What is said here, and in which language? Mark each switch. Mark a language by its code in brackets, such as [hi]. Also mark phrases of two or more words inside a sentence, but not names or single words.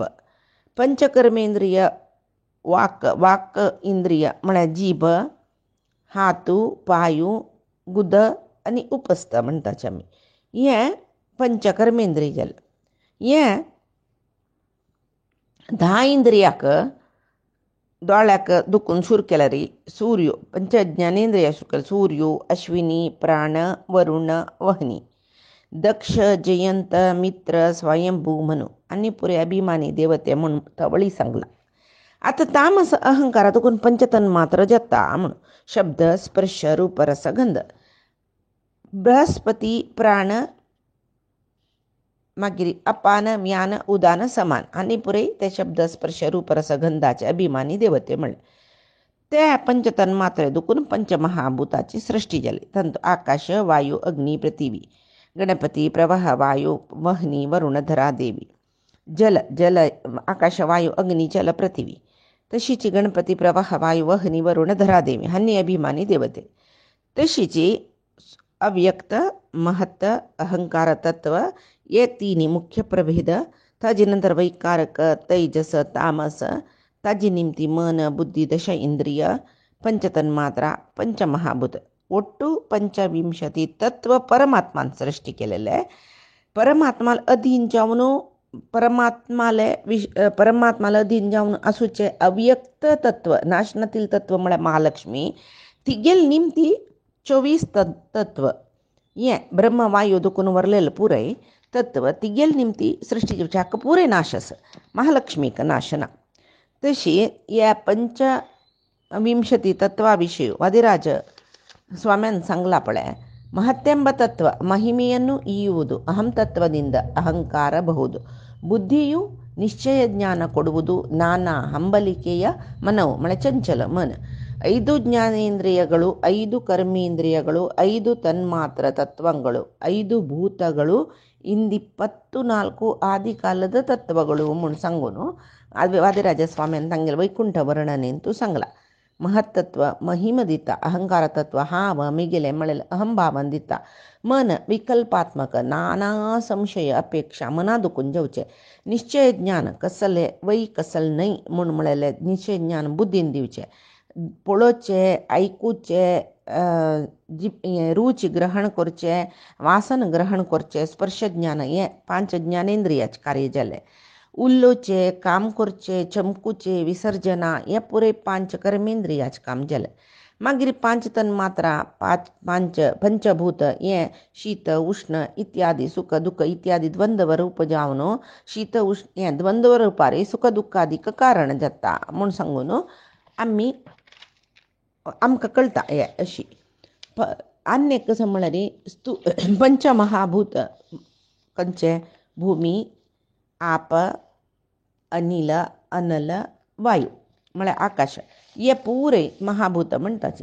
[kok] पंचकर्मेंद्रिय वाक इंद्रिय म्हळ्यार जीभ, हातू, पांयू, गुद आनी उपस्थ म्हणटाचे आमी. हे पंचकर्मेंद्रिय जालें. हे 10 इंद्रियाक दोळ्याक दुखून सुरू केल्यार सूर्य पंच ज्ञानेंद्रिया सुरू केल्यार सूर्य, अश्विनी, प्राण, वरुण, वहनी, दक्ष, जयंत, मित्र, स्वयंभू म्हणू आनी पुरे अभिमानी देवते म्हणून तवळी सांगला. आतां तामस अहंकारा दुखून पंचतन मात्र जाता म्हणून शब्द, स्पर्श, रूप, रस, गंध. बृहस्पती, प्राण, मागीर अपान, म्यान, उदान, समान आनी पुरे ते शब्द, स्पर्श, रूप, रस, गंधाचे अभिमानी देवते म्हणले. ते पंचतन मात्रे दुखून पंचमहाभूताची सृष्टी जाली. तंतु आकाश, वायू, अग्नी, पृथिवी, गणपती, प्रवाह, वायू, वहनी, वरुण, धरा, देवी. जल आकाश, वायू, अग्नी, जल, पृथिवी. तशीची गणपती, प्रवाह, वायू, वहनी, वरुण, धरा, देवी हांनी अभिमानी देवते. तशीची अव्यक्त, महत्त, अहंकार तत्व हे 3 मुख्य प्रभेद. ताजे नंतर वैकारक, तैजस, तामस, ताजी निमती मन बुद्धी दश इंद्रिय पंचतन्मात्रा पंचमहाभूत [kn] ಒಟ್ಟು 25 ತತ್ವ ಪರಮಾತ್ಮನ ಸೃಷ್ಟಿ [kok] केलेले. परमात्माला अधीन जावन परमात्माला अधीन जावन आसूचे अव्यक्त तत्व नाशनातील तत्व म्हळ्यार महालक्ष्मी तिगेल निमती 24 तत्व हे ब्रह्म वायू दुखून वरलेले पुरय तत्व तिगेल निमती सृष्टी हाका पुरे नाश आसा, महालक्ष्मीक नाश ना. तशी ह्या 25 तत्वा विशय वादिराज ಸ್ವಾಮ್ಯನ್ ಸಂಗ್ಲಾ ಪಳೆ [kn] ಮಹತ್ತೆಂಬ ತತ್ವ ಮಹಿಮೆಯನ್ನು ಈಯುವುದು ಅಹಂ ತತ್ವದಿಂದ ಅಹಂಕಾರ ಬಹುದು. ಬುದ್ಧಿಯು ನಿಶ್ಚಯ ಜ್ಞಾನ ಕೊಡುವುದು ನಾನಾ ಹಂಬಲಿಕೆಯ ಮನವು ಮಳೆ ಚಂಚಲ ಮನ. 5 ಜ್ಞಾನೇಂದ್ರಿಯಗಳು, 5 ಕರ್ಮೇಂದ್ರಿಯಗಳು, 5 ತನ್ಮಾತ್ರ ತತ್ವಗಳು, 5 ಭೂತಗಳು, 24 ಆದಿಕಾಲದ ತತ್ವಗಳು [kok] ಮುನ್ ಸಂಗುನು ವಾದಿರಾಜ ಸ್ವಾಮ್ಯನ್ ತಂಗೆಲ್ ವೈಕುಂಠ ವರ್ಣನೆ ಅಂತೂ ಸಂಗ್ಲ. महत्त्व महिम दिता, अहंकार तत्व हाव मिगेले मळेल अहंभावन दिता. मन विकल्पात्मक नाना संशय अपेक्षा मना दुखून जेवचे. निश्चय ज्ञान कसले वै कसल नाही म्हूण म्हळेले निश्चय ज्ञान बुद्धीन दिवचे. पळोवचे, आयकुचे, रुच ग्रहण करचे, वासन ग्रहण करचे, स्पर्श ज्ञान हे 5 ज्ञानेंद्रियाचे कार्य जाले. उल्लोचे, काम करचे, चमकुचे, विसर्जना हे पुरे 5 कर्मेंद्रियाचे काम जाले. मागीर 5 तन्मात्रा, 5 पंचभूत हे शीत उष्ण इत्यादी, सुख दुःख इत्यादी द्वंद्व रूप जावन शीत उष्ण हे द्वंद्व रुपारी सुख दुःखादीक कारण जाता म्हूण सांगून आमकां कळटा हें अशी. आनी एक कसं म्हळ्यार पंचमहाभूत खंयचे? भूमी, आप, अनिल, अनल, वायू म्हळ्यार आकाश हे पुरे महाभूत म्हणटाचे.